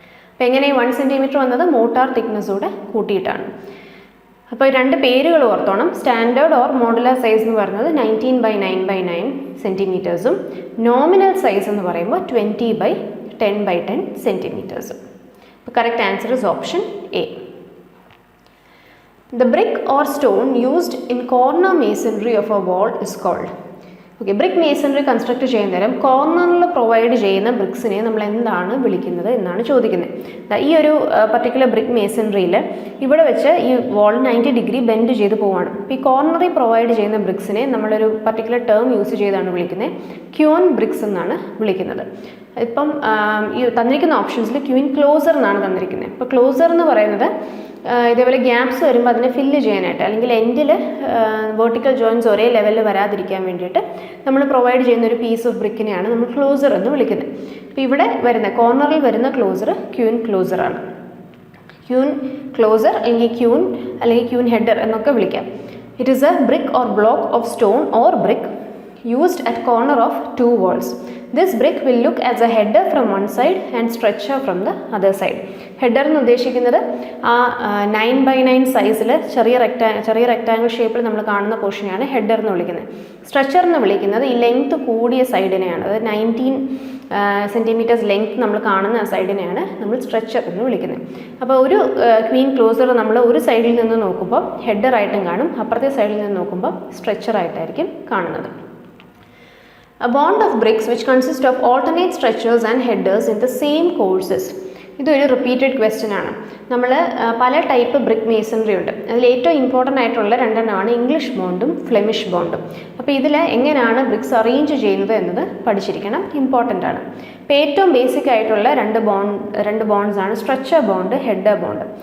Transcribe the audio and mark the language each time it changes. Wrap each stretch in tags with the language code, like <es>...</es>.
<ml>അപ്പോൾ എങ്ങനെ 1 സെൻറ്റിമീറ്റർ വന്നത് മോട്ടാർ തിക്നെസ്സോടെ കൂട്ടിയിട്ടാണ്. അപ്പോൾ രണ്ട് പേരുകൾ ഓർത്തോണം. സ്റ്റാൻഡേർഡ് ഓർ മോഡുലാർ സൈസ് എന്ന് പറയുന്നത് 19/9/9 സെൻറ്റിമീറ്റേഴ്സും നോമിനൽ സൈസ് എന്ന് പറയുമ്പോൾ 20/10/10 സെൻറ്റിമീറ്റേഴ്സും.</ml> <en>അപ്പോൾ correct answer is option A. The brick or stone used in corner masonry of a wall is called.</en> <ml>Okay, brick masonry construct ചെയ്യുന്ന നേരം കോർണറിൽ പ്രൊവൈഡ് ചെയ്യുന്ന ബ്രിക്സിനെ നമ്മൾ എന്താണ് വിളിക്കുന്നത് എന്നാണ് ചോദിക്കുന്നത്. ഈ ഒരു പർട്ടിക്കുലർ ബ്രിക്ക് മേസണറിയിൽ ഇവിടെ വെച്ച് ഈ വാൾ 90 ഡിഗ്രി ബെൻഡ് ചെയ്ത് പോവാണ്. അപ്പോൾ ഈ കോർണറിൽ പ്രൊവൈഡ് ചെയ്യുന്ന ബ്രിക്സിനെ നമ്മളൊരു പർട്ടിക്കുലർ ടേം യൂസ് ചെയ്താണ് വിളിക്കുന്നത്, ക്യൂൻ ബ്രിക്സ് എന്നാണ് വിളിക്കുന്നത്. ഇപ്പം ഈ തന്നിരിക്കുന്ന ഓപ്ഷൻസിൽ ക്യൂൻ ക്ലോസർ എന്നാണ് തന്നിരിക്കുന്നത്. ഇപ്പോൾ ക്ലോസർ എന്ന് പറയുന്നത് ഇതേപോലെ ഗ്യാപ്സ് വരുമ്പോൾ അതിനെ ഫില്ല് ചെയ്യാനായിട്ട്, അല്ലെങ്കിൽ എൻഡിൽ വെർട്ടിക്കൽ ജോയിൻറ്റ്സ് ഒരേ ലെവലിൽ വരാതിരിക്കാൻ വേണ്ടിയിട്ട് നമ്മൾ പ്രൊവൈഡ് ചെയ്യുന്ന ഒരു പീസ് ഓഫ് ബ്രിക്കിനെയാണ് നമ്മൾ ക്ലോസർ എന്ന് വിളിക്കുന്നത്. അപ്പോൾ ഇവിടെ വരുന്ന കോർണറിൽ വരുന്ന ക്ലോസർ ക്യൂൻ ക്ലോസറാണ്. ക്യൂൻ ക്ലോസർ അല്ലെങ്കിൽ ക്യൂൻ ഹെഡർ എന്നൊക്കെ വിളിക്കാം.</ml> <en>It is a brick or block of stone or brick used at corner of two walls. This brick will look as a header from one side and stretcher from the other side.</en> <ml>Header എന്ന് ഉദ്ദേശിക്കുന്നത് ആ 9/9 സൈസിൽ ചെറിയ rectangle ഷേപ്പിൽ നമ്മൾ കാണുന്ന പോർഷനെയാണ് header എന്ന് വിളിക്കുന്നത്. സ്ട്രെച്ചർ എന്ന് വിളിക്കുന്നത് ഈ ലെങ്ത് കൂടിയ സൈഡിനെയാണ്, അതായത് 19 സെൻറ്റിമീറ്റേഴ്സ് ലെങ്ത് നമ്മൾ കാണുന്ന ആ സൈഡിനെയാണ് നമ്മൾ സ്ട്രെച്ചർ എന്ന് വിളിക്കുന്നത്. അപ്പോൾ ഒരു ക്വീൻ ക്ലോസർ നമ്മൾ ഒരു സൈഡിൽ നിന്ന് നോക്കുമ്പോൾ ഹെഡറായിട്ടും കാണും, അപ്പുറത്തെ സൈഡിൽ നിന്ന് നോക്കുമ്പോൾ സ്ട്രെച്ചറായിട്ടായിരിക്കും കാണുന്നത്.</ml> <en>A bond of bricks which consist of alternate stretchers and headers in the same courses.</en> <ml>ഇതൊരു റിപ്പീറ്റഡ് ക്വസ്റ്റ്യൻ ആണ്. നമ്മൾ പല ടൈപ്പ് ബ്രിക്ക് മേസണറി ഉണ്ട്. അതിൽ ഏറ്റവും ഇമ്പോർട്ടൻ്റ് ആയിട്ടുള്ള രണ്ടെണ്ണമാണ് ഇംഗ്ലീഷ് ബോണ്ടും ഫ്ലെമിഷ് ബോണ്ടും. അപ്പോൾ ഇതിൽ എങ്ങനെയാണ് ബ്രിക്സ് അറേഞ്ച് ചെയ്യുന്നത് എന്നത് പഠിച്ചിരിക്കണം, ഇമ്പോർട്ടൻ്റ് ആണ്. അപ്പോൾ ഏറ്റവും ബേസിക് ആയിട്ടുള്ള രണ്ട് ബോണ്ട്സ് ആണ് സ്ട്രെച്ചർ ബോണ്ട്, ഹെഡർ ബോണ്ട്.</ml>